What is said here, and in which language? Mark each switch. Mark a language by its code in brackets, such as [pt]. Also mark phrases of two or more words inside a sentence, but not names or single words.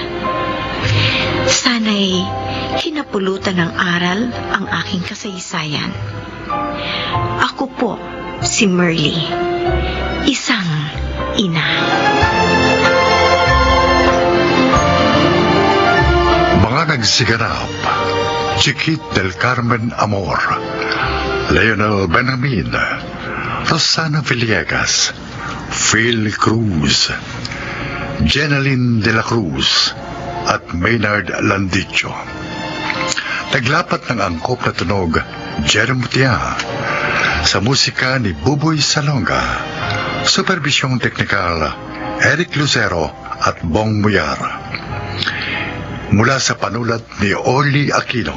[tl] Sana'y hinapulutan ng aral ang aking kasaysayan. Ako po si Merly, isang ina. Mga nagsiganap, Chiquit del Carmen Amor, Leonel Benjamin, Rosana Villegas, Phil Cruz, Jeneline de la Cruz, at Maynard Landicho. Naglapat ng angkop na tunog, Jeremy Mutia, sa musika ni Buboy Salonga, supervisyong teknikal Eric Lucero at Bong Muyar. Mula sa panulat ni Oli Aquino.